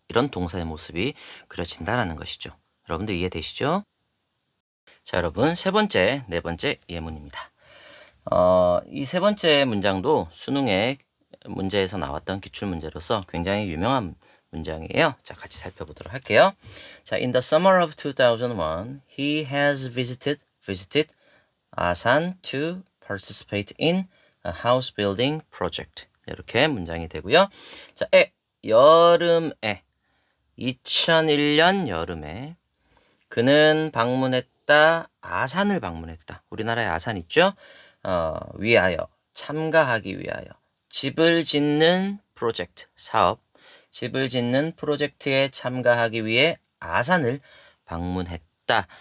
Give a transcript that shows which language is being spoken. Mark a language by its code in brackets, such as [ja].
[ko] 이런 동사의 모습이 그려진다는 것이죠. 여러분들 이해되시죠? 자, 여러분 세 번째, 네 번째 예문입니다. 이 세 번째 문장도 수능에 문제에서 나왔던 기출문제로서 굉장히 유명한 문장이에요. 자, 같이 살펴보도록 할게요. [en] 자, in the summer of 2001, he has visited Asan to participate in a house building project. [ko] 이렇게 문장이 되고요. 자, 여름에 2001년 여름에 그는 방문했다. 아산을 방문했다. 우리나라에 아산 있죠? 위하여 참가하기 위하여 집을 짓는 프로젝트 사업 집을 짓는 프로젝트에 참가하기 위해 아산을 방문했다.